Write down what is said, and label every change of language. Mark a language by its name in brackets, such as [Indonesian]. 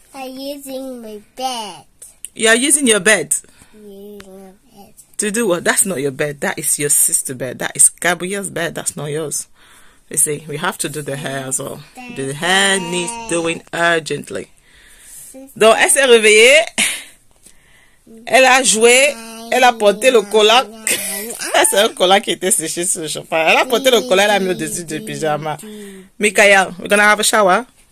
[English] I'm using my bed. You are using your bed. Using my bed. To do what? That's not your bed. That is your sister's bed. That is Gabrielle's bed. That's not yours. You see, we have to do the hair as well. The hair needs doing urgently. [French] Donc, elle s'est réveillée. Elle a joué. Elle a porté le collant. C'est un collant qui était séché sur le chauffage. Elle a porté le collant. Elle a mis au-dessus du pyjama. [English] Mikael, we're gonna have a shower.